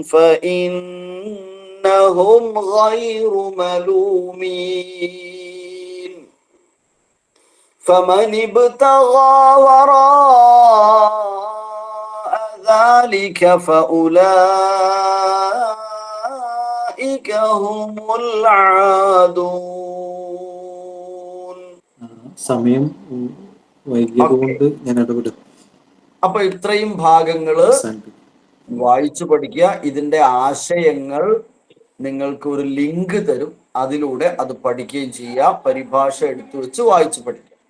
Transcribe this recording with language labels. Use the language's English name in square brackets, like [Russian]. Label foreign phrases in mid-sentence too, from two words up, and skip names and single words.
[Arabic] فإنهم غير ملومين فمن ابتغى وراء ذلك فأولئك هم العادون. [Malayalam] സമയം വൈകിയത് കൊണ്ട് ഞാൻ ഇടപെടും. അപ്പൊ ഇത്രയും ഭാഗങ്ങള് വായിച്ചു പഠിക്കുക. ഇതിന്റെ ആശയങ്ങൾ നിങ്ങൾക്ക് ഒരു ലിങ്ക് തരും, അതിലൂടെ അത് പഠിക്കുകയും ചെയ്യാം. പരിഭാഷ എടുത്തു വെച്ച് വായിച്ചു പഠിക്കുക.